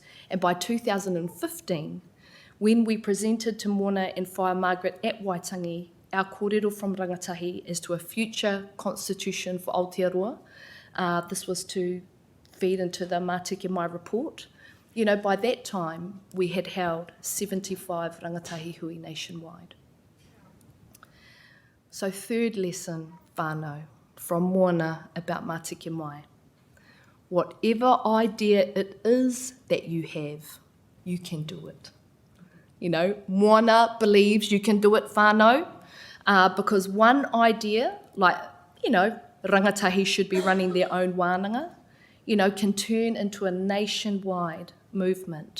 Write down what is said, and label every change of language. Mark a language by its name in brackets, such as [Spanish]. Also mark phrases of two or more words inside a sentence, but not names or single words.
[English] And by 2015, when we presented to Mona and Whaia Margaret at Waitangi our kōrero from Rangatahi as to a future constitution for Aotearoa, this was to feed into the Matike Mai report. By that time, we had held 75 rangatahi hui nationwide. So third lesson, whānau, from Moana about Matike Mai. Whatever idea it is that you have, you can do it. Moana believes you can do it, whānau, because one idea, rangatahi should be running their own wānanga, can turn into a nationwide movement.